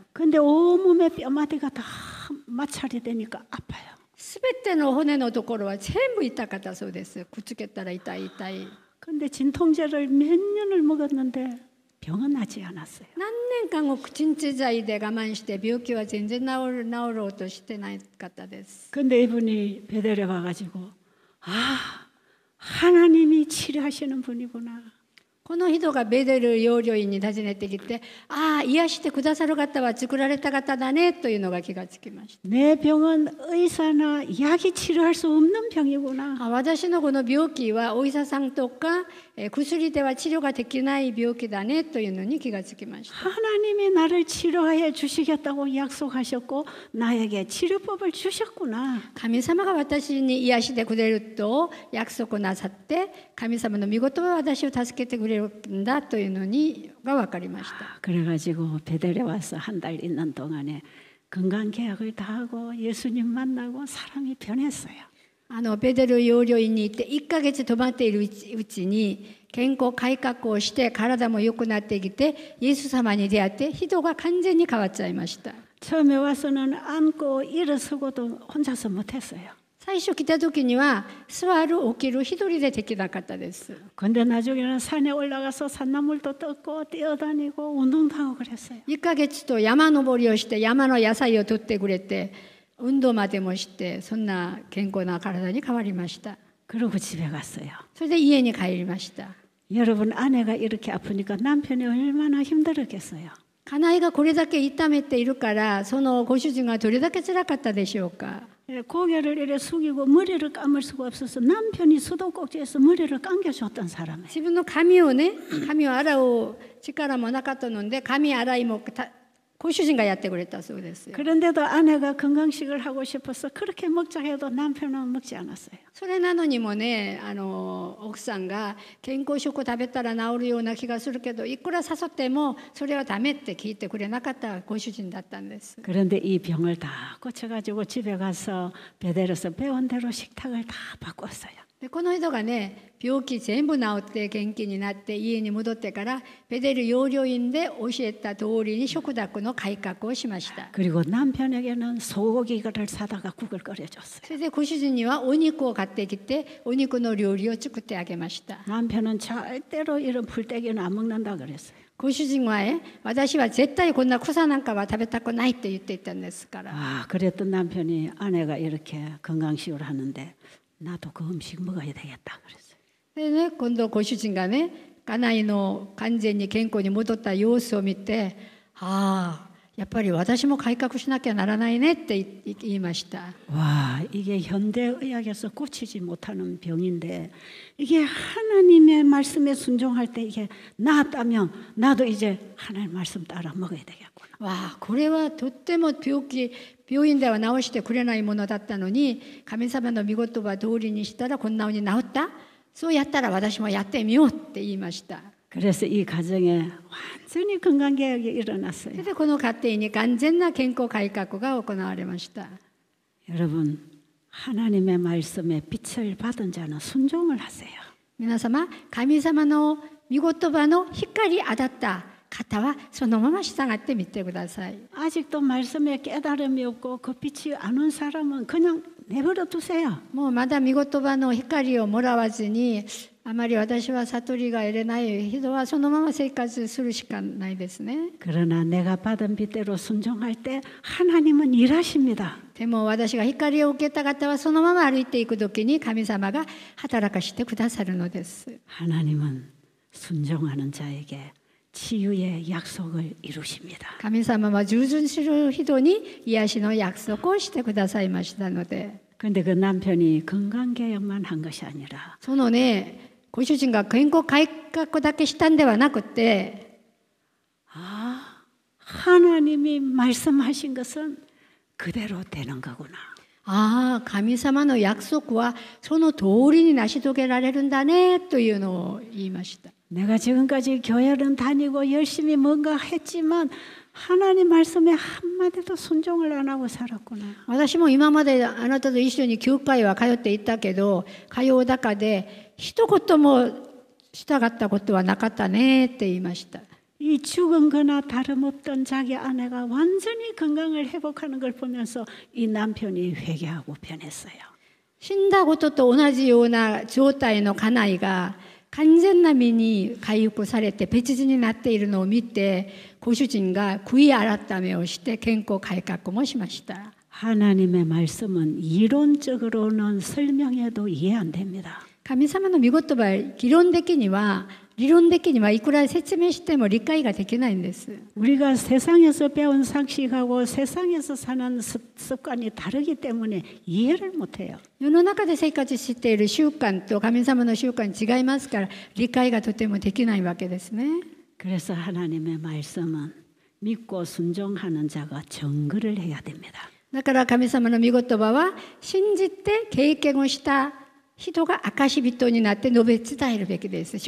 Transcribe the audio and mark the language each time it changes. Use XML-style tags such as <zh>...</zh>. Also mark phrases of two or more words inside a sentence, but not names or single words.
<ko>근데 온몸에 뼈마디가 다 마찰이 되니까 아파요.</ko> <ja>すべての骨のところは全部痛かったそうです。くっつけたら痛い痛い。</ja> <ko>근데 진통제를 몇 년을 먹었는데 병은 나지 않았어요.</ko> <ja>何年間も鎮痛剤で我慢して病気は全然治ろうとしてなかったです。</ja> <ko>근데 이분이 베델에 와가지고 하나님이 치료하시는 분이구나.</ko> <ja>この人がベデル養領院に訪ねてきて、ああ癒してくださる方は作られた方だねというのが気がつきました。</ja> <ko>내 병은 의사나 약이 치료할 수 없는 병이구나.</ko> <ja>私のこの病気はお医者さんとか薬では治療ができない病気だねというのに気がつきました。</ja> <ko>하나님이 나를 치료해 주시겠다고 약속하셨고 나에게 치료법을 주셨구나.</ko> <ja>神様が私に癒してくれると約束なさって、神様の御言葉は私を助けてくれるんだというのが分かりました。</ja> <ko>그래가지고 베델에 와서 한 달 있는 동안에 건강 계약을 다 하고 예수님 만나고 사람이 변했어요.</ko> <ja>ベデル養領院に行って1ヶ月泊まっているうちに健康改革をして体も良くなってきてイエス様に出会って人が完全に変わっちゃいました。</ja> <ko>처음에 와서는 앉고 일어서고도 혼자서 못했어요.</ko> <ja>最初来た時には座る起きる一人でできなかったです。</ja> <ko>근데 나중에는 산에 올라가서 산나물도 뜯고 뛰어다니고 운동도 하고 그랬어요.</ko> <ja>1 ヶ月と山登りをして山の野菜を取ってくれて運動までもして、そんな健康な体に変わりました。</ja> <ko>그러고 집에 갔어요.</ko> <ja>それで家に帰りました。</ja> <ko>여러분 아내가 이렇게 아프니까 남편이 얼마나 힘들었겠어요.</ko> <ja>家内がこれだけ痛めているから、そのご主人がどれだけ辛かったでしょうか。</ja> <ko>고개를 이렇게 숙이고 머리를 감을 수가 없어서 남편이 수도꼭지에서 머리를 감겨줬던 사람이에요.</ko> <ja>自分の髪を洗う力もなかったので髪洗いもご主人がやってくれたそうですよ。</ja> <ko>그런데도 아내가 건강식을 하고 싶어서 그렇게 먹자 해도 남편은 먹지 않았어요.</ko> <ja>それなのにもね、奥さんが健康食を食べたら治るような気がするけど、いくら誘ってもそれはダメって聞いてくれなかったご主人だったんです。</ja> <ko>그런데 이 병을 다 고쳐가지고 집에 가서 베델에서 배운 대로 식탁을 다 바꿨어요.</ko> <ja>でこの人がね病気全部治って元気になって家に戻ってからベデル養領院で教えた通りに食卓の改革をしました。</ja> <ko>그리고 남편에게는 소고기를 사다가 국을 끓여줬어요.</ko> <ja>それでご主人にはお肉を買ってきてお肉の料理を作ってあげました。</ja> <ko>남편은 절대로 이런 풀떼기는 안 먹는다 그랬어요.</ko> <ja>ご主人は私は絶対こんな草なんかは食べたくないって言っていたんですから。</ja> <ko>그랬던 남편이 아내가 이렇게 건강식을 하는데 나도 그 음식 먹어야 되겠다 그랬어요.</ko> <ja>でね、今度ご主人がね家内の完全に健康に戻った様子を見て、 やっぱり私も改革しなきゃならないねって言いました。</ja> <ko>와, 이게 현대의학에서 고치지 못하는 병인데 이게 하나님의 말씀에 순종할 때 이게 나았다면 나도 이제 하나님 말씀 따라 먹어야 되겠구나.</ko> <ja>わあ、これはとっても病院では治してくれないものだったのに、神様の御言葉通りにしたらこんなに治った。そうやったら私もやってみようって言いました。</ja> <ko>그래서 이 가정에 완전히 건강개혁이 일어났어요.</ko> <ja>それでこの家庭に完全な健康改革が行われました。</ja> <ko>여러분, 하나님의 말씀에 빛을 받은 자는 순종을 하세요.</ko> <ja>皆様、神様の御言葉の光当たった方はそのまま従ってみてください。</ja> <ko>아직도 말씀에 깨달음이 없고 그 빛이 안 온 사람은 그냥 내버려 두세요.</ko> <ja>もうまだ御言葉の光をもらわずに、あまり私は悟りが得れない人はそのまま生活するしかないですね。</ja> <ko>그러나 내가 받은 빛대로 순종할 때 하나님은 일하십니다.</ko> <ja>でも私が光を受けた方はそのまま歩いていくときに神様が働かしてくださるのです。</ja> <ko>하나님은 순종하는 자에게 치유의 약속을 이루십니다.</ko> <ja>神様は従順する人に癒しの約束をしてくださいましたので。</ja> <ko>근데 그 남편이 건강개혁만 한 것이 아니라</ko> <ja>そのね、ご主人が健康改革だけしたんではなくて、</ja> <ko>하나님이 말씀하신 것은 그대로 되는 거구나.</ko> <ja>ああ、神様の約束はその通りに成し遂げられるんだねというのを言いました。</ja> <ko>내가 지금까지 교회는 다니고 열심히 뭔가 했지만 하나님 말씀에 한마디도 순종을 안 하고 살았구나.</ko> <ja>私も今まであなたと一緒に教会は通っていたけど、通う中で一言も従ったことはなかったねって言いました。</ja> <ko>이 죽은 거나 다름없던 자기 아내가 완전히 건강을 회복하는 걸 보면서 이 남편이 회개하고 변했어요.</ko> <ja>死んだことと同じような状態の家内が完全な身に回復されて別人になっているのを見て、ご主人が悔い改めをして健康改革もしました。</ja> <ko>하나님의 말씀은 이론적으로는 설명해도 이해 안 됩니다.</ko> <ja>神様の御言葉は理論的にはいくら説明しても理解ができないんです。</ja> <ko>우리가 세상에서 배운 상식하고 세상에서 사는 습관이 다르기 때문에 이해를 못해요.</ko> <ja>世の中で生活している習慣と神様の習慣違いますから、理解がとてもできないわけですね。</ja> <ko>그래서 하나님의 말씀은 믿고 순종하는 자가 정글을 해야 됩니다.</ko> <ja>だから神様の御言葉は信じて経験をした人が証人になって述べ伝えるべきです。</ja>